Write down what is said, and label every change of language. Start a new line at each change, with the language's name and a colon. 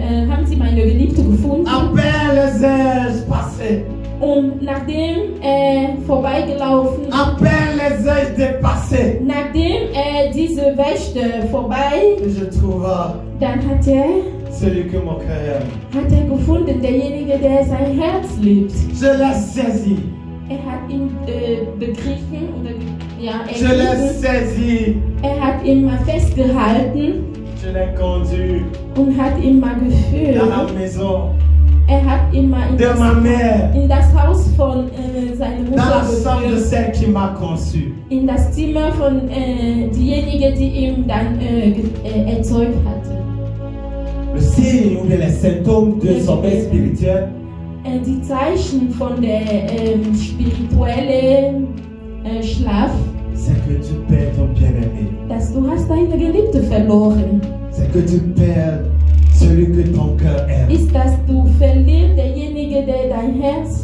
German: Haben Sie meine Geliebte gefunden?
French: À peine les ai-je passé.
German: Und nachdem vorbeigelaufen,
French: À peine les ai-je dépassé.
German: nachdem diese Wächter vorbei,
French: Et je trouve
German: dann hat
French: celui que mon cœur aime.
German: er gefunden, derjenige, der sein Herz liebt.
French: Je l'ai saisi.
German: Er hat ihn begriffen, oder, ja,
French: Je l'ai
German: ergriffen.
French: saisi.
German: Er hat ihn mal festgehalten
French: Je l'ai conduit
German: und hat ihn mal geführt.
French: dans la maison
German: Er hat ihn mal
French: de ma mère,
German: in das Haus von seiner
French: dans la
German: Mutter
French: chambre de
German: geführt.
French: celle qui m'a conçu.
German: In das Zimmer von diejenige, die ihn dann erzeugt hatte.
French: Le signe ou bien les symptômes de sommeil spirituel,
German: Die Zeichen von der spirituellen Schlaf,
French: c'est que tu perds ton bien-aimé.
German: dass du hast deine Geliebte verloren.
French: C'est que tu perds celui que ton cœur aime.
German: Ist, dass du verlierst derjenige, der dein Herz